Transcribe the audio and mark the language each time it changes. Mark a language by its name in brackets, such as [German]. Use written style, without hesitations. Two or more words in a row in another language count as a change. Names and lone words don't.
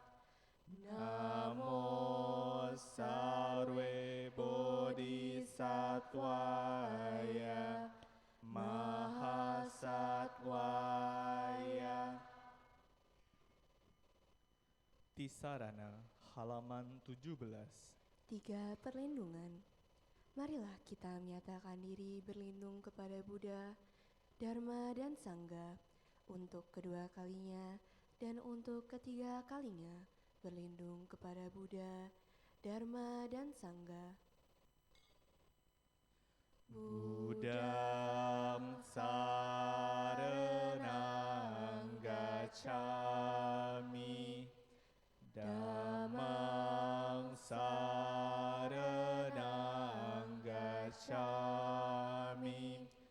[Sanskrit] Namo sarve bodhisattvaya mahasattvaya. [Indonesian] Tisarana halaman 17. 3 perlindungan. Marilah kita menyatakan diri berlindung kepada Buddha, Dharma, dan Sangha untuk kedua kalinya dan untuk ketiga kalinya berlindung kepada Buddha, Dharma, dan Sangha. [Pali] Buddham saranang gacchami. Dhammang saranang gacchami.